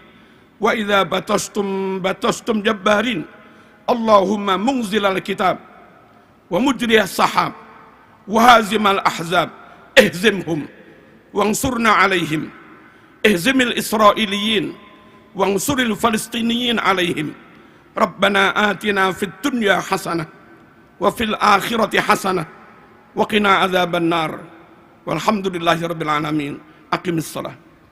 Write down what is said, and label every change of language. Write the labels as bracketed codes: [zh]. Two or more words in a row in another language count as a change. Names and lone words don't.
[ar] وإذا بطشتم جبارين، اللهم منزل الكتاب ومجري السحاب وهازم الأحزاب اهزمهم وانصرنا عليهم، اهزم الإسرائيليين وانصر الفلسطينيين عليهم. ربنا آتنا في الدنيا حسنة وفي الآخرة حسنة وقنا عذاب النار. والحمد لله رب العالمين. أقم الصلاة.